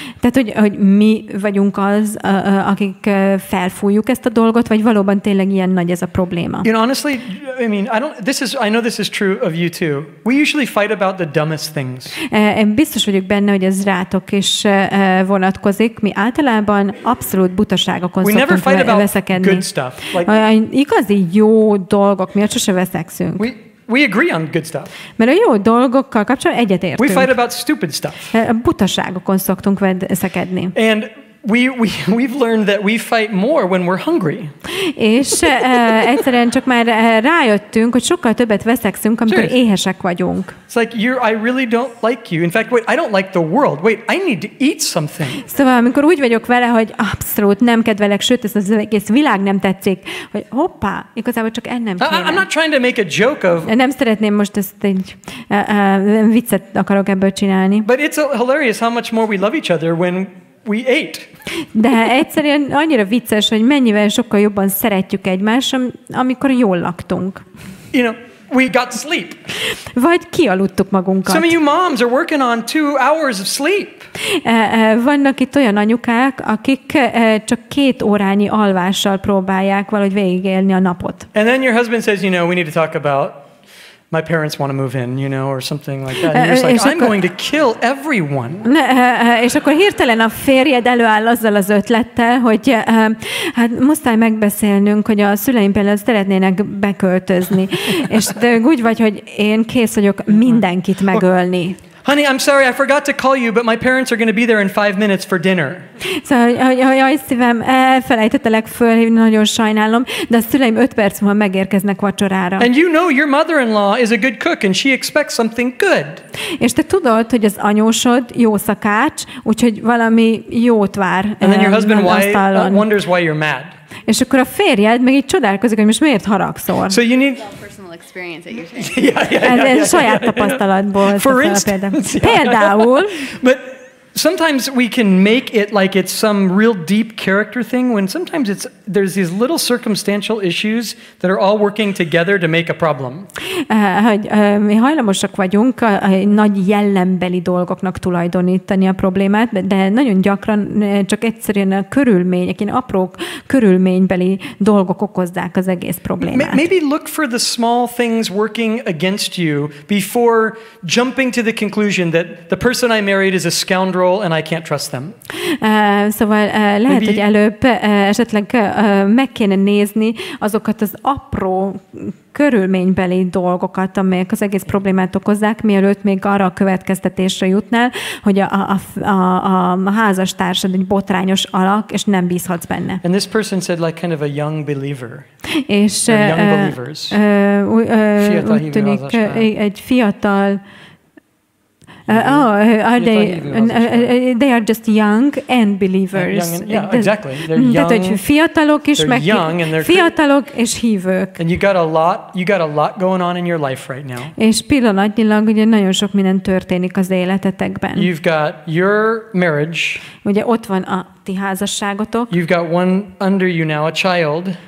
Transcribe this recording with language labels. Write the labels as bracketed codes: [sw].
[hu] Tehát, hogy mi vagyunk akik felfújjuk ezt a dolgot, vagy valóban tényleg ilyen nagy ez a probléma. [en] You know, honestly, I mean, I know this is true of you too. We usually fight about the dumbest things. [hu] Én biztos vagyok benne, hogy ez rátok is vonatkozik. Mi általában abszolút butaságokon szoktunk veszekedni. Igazi jó dolgok miatt sose veszekszünk. [en] We agree on good stuff. [hu] Mert a jó dolgokkal kapcsolatban egyetértünk. [en] We fight about stupid stuff. [hu] Butaságokon szoktunk veszekedni. [en] And we've learned that we fight more when we're hungry. [hu] És egyszerűen csak már rájöttünk, hogy sokkal többet veszekszünk, amikor éhesek vagyunk. [en] It's like I really don't like you. In fact, wait, I don't like the world. Wait, I need to eat something. [hu] Szóval amikor úgy vagyok vele, hogy abszolút nem kedvelek, sőt, ez az egész világ nem tetszik, hogy hoppá, igazából csak ennem kéne. [en] I'm not trying to make a joke of. [hu] Nem szeretném most ezt egy viccet akarok ebből csinálni. [en] But it's hilarious how much more we love each other when we ate. [hu] De egyszerűen annyira vicces, hogy mennyivel sokkal jobban szeretjük egymást, amikor jól laktunk. [en] You know, we got sleep. [hu] Vagy kialudtuk magunkat. [en] Some of you moms are working on 2 hours of sleep. [hu] Vannak itt olyan anyukák, akik csak 2 órányi alvással próbálják valahogy végigélni a napot. [en] And then your husband says, you know, we need to talk about my parents want to move in, you know, or something like that. And you're just like, I'm going to kill everyone. [hu] És akkor hirtelen a férjed előáll azzal az ötlettel, hogy hát muszáj megbeszélnünk, hogy a szüleim például szeretnének beköltözni. És úgy vagy, hogy én kész vagyok mindenkit megölni. [en] Honey, I'm sorry, I forgot to call you, but my parents are going to be there in 5 minutes for dinner. [hu] Szóval, hogy szívem, elfelejtettelek fölhívni, nagyon sajnálom, de a szüleim 5 perc múlva megérkeznek vacsorára. [en] And you know your mother-in-law is a good cook and she expects something good. [hu] És te tudod, hogy az anyósod jó szakács, úgyhogy valami jót vár. [en] And then your husband wonders why you're mad. [hu] És akkor a férjed meg így csodálkozik, hogy most miért haragszol. [en] So you need experience that you're saying. [hu] Ez saját tapasztalatból. [en] For instance. [hu] Például. [en] But Sometimes we can make it like it's some real deep character thing when sometimes there's these little circumstantial issues that are all working together to make a problem. [hu] Mi hajlamosak vagyunk nagy jellembeli dolgoknak tulajdonítani a problémát, de nagyon gyakran csak egyszerűen a körülmények, ilyen apró körülménybeli dolgok okozzák az egész problémát. [en] Maybe look for the small things working against you before jumping to the conclusion that the person I married is a scoundrel and I can't trust them. [hu] Szóval lehet, hogy előbb esetleg meg kéne nézni azokat az apró körülménybeli dolgokat, amelyek az egész problémát okozzák, mielőtt még arra a következtetésre jutnál, hogy a házastársad egy botrányos alak, és nem bízhatsz benne. [en] And this person said like kind of a young believer. [hu] És [en] young believers. [hu] Úgy tűnik egy fiatal [en] they are just young and believers. Yeah, exactly. They're young. [hu] Tehát, hogy fiatalok is, meg fiatalok és hívők. [en] And you got a lot going on in your life right now. [hu] És pillanatnyilag ugye nagyon sok minden történik az életetekben. [en] You've got your marriage. [hu] Ugye ott van a ti házasságotok. [en] You've got one under you now, a child.